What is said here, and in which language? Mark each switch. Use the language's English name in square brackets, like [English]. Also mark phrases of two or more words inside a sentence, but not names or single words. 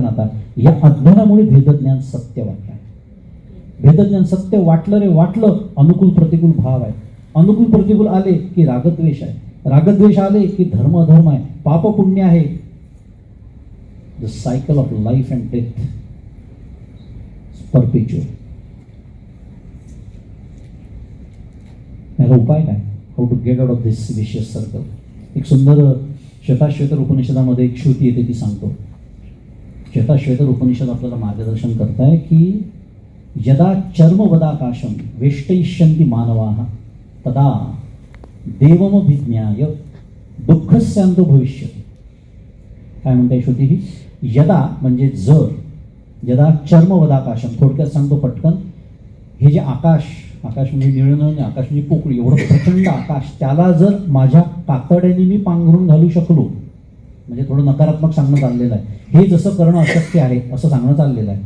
[Marathi] आता या अज्ञानामुळे भेदज्ञान सत्य वाटलं आहे. भेदज्ञान सत्य वाटलं रे वाटलं, अनुकूल प्रतिकूल भाव आहे, अनुकूल प्रतिकूल आले की रागद्वेष आहे, रागद्वेष आले की धर्म अधर्म आहे, पाप पुण्य आहे. [English] the cycle of life and death perpetual. [Marathi] याला उपाय काय, [English] how to get out of this vicious circle. [Marathi] एक सुंदर श्वेताश्वेतर उपनिषदामध्ये एक श्रुती येते, ती सांगतो. श्वेताश्वेतर उपनिषद आपल्याला मार्गदर्शन करताय की [Sanskrit] यदा चर्मवदाकाशम वेष्टयिष्यन्ति मानवाः तदा देवमभिज्ञाय दुःखस्यांतो भविष्यति. [Marathi] काय म्हणताय श्रुती ही, यदा म्हणजे जर, [Sanskrit] यदा चर्मवदाकाशम, [Marathi] थोडक्यात सांगतो पटकन, हे जे आकाश, आकाश म्हणजे निळं नाही, आकाश म्हणजे पोकळी, एवढं प्रचंड आकाश, त्याला जर माझ्या कातड्याने मी पांघरून घालू शकलो, म्हणजे थोडं नकारात्मक सांगणं चाललेलं आहे, हे जसं करणं अशक्य आहे असं सांगणं चाललेलं आहे.